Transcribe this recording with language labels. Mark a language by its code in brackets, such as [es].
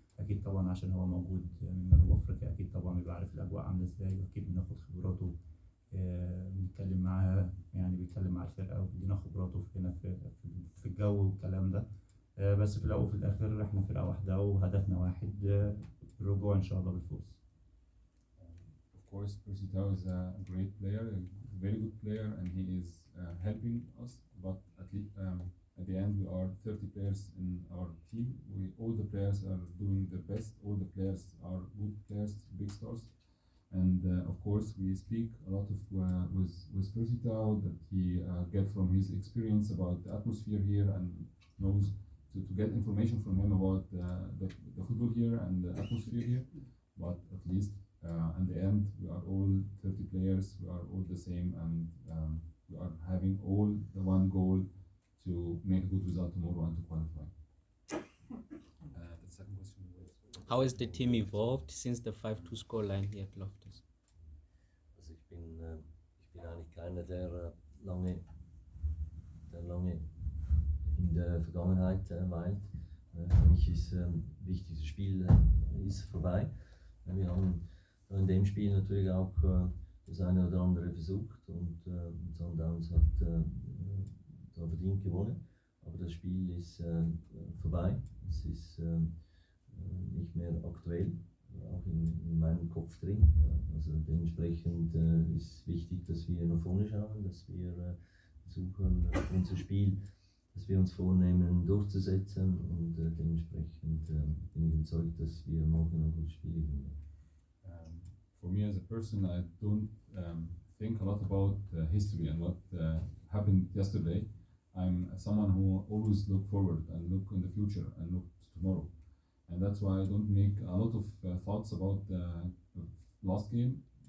[ar] أكيد طبعا عشان هو موجود من جنوب أفريقيا، أكيد طبعا بيبقى عارف الأجواء عاملة إزاي، وأكيد بناخد خبراته. بنتكلم معاه، يعني بيتكلم مع الفرقة وبيدينا خبراته هنا في الجو والكلام ده. بس في الأول وفي الآخر إحنا فرقة واحدة وهدفنا واحد، الرجوع إن شاء الله بالفوز. [en] Of course, Percy Tau is a great player, a very good player, and he is helping us. But at the end, we are 30 players in our team. All the players are doing their best. All the players are good players, big stars. And of course, we speak a lot with Percy Tau that he get from his experience about the atmosphere here and knows to get information from him about the football here and the atmosphere here. But at least in the end, we are all 30 players. We are all the same, and we are having all the one goal to make a good result tomorrow and to qualify. The second question was How has the team evolved since the 5-2 scoreline here at Loftus? [de] Also ich bin eigentlich keiner, der lange in der Vergangenheit weilt. Für mich ist wichtig, das Spiel ist vorbei. Wir haben in dem Spiel natürlich auch das eine oder andere versucht und Sundowns hat da verdient gewonnen. Aber das Spiel ist vorbei. Es ist nicht mehr aktuell, auch in meinem Kopf drin. Also dementsprechend ist wichtig, dass wir nach vorne schauen, dass wir versuchen, unser Spiel, das wir uns vornehmen, durchzusetzen und dementsprechend bin ich überzeugt, dass wir morgen ein gutes Spiel haben. [en] For me as a person, I don't think a lot about history and what happened yesterday. I'm someone who always look forward and look in the future and look to tomorrow. And that's why I don't make a lot of thoughts about the last game.